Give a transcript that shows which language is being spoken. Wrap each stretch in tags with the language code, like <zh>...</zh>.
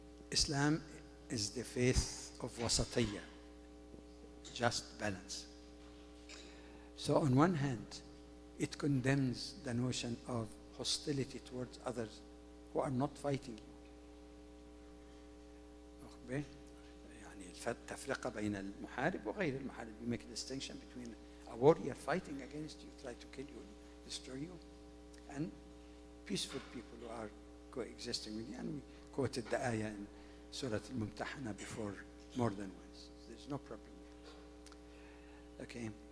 <en>Islam is the faith of wasatiyya, just balance. So on one hand, it condemns the notion of hostility towards others who are not fighting you.</en> <ar>يعني التفرقة بين المحارب وغير المحارب.</ar> <en>You make a distinction between a warrior fighting against you, try to kill you, destroy you, and peaceful people who are coexisting with you. And we quoted the ayah in Surah Al-Mumtahana before more than once. There's no problem with this. Okay.</en>